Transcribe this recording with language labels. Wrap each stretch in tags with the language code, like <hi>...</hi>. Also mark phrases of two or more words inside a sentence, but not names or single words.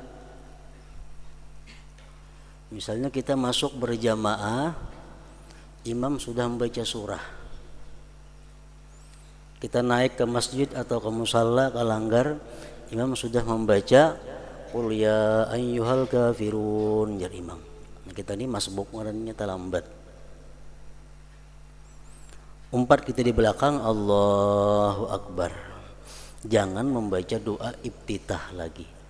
<id>Misalnya kita masuk berjamaah, imam sudah membaca surah, kita naik ke masjid atau ke musalla, ke langgar, imam sudah membaca</id> <ar>قل يا أيها الكافرون,</ar> <bjn>jar imam. Nah, kita ini masbuk ngarannya terlambat. Umpat kita di belakang,</bjn> <ar>الله أكبر.</ar> <id>Jangan membaca doa iftitah lagi.</id>